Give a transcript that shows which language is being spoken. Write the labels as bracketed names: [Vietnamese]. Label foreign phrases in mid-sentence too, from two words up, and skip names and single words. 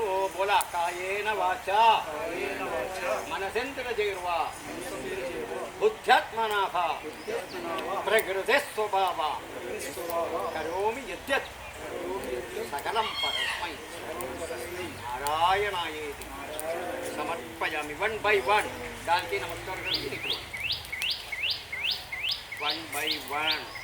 [Sanskrit] ബോല കായേന വാചാ മനസേന്ദ്രിയൈർവാ ബുദ്ധ്യാത്മനാ പ്രകൃതേ സ്വഭാവ കരോമി യദ്യത് സകലം പരസ്മൈ നാരായണായേതി സമർപ്പയാമി. [English] one by one [Telugu] దానికి నమస్కారం చేయండి. [English] one by one.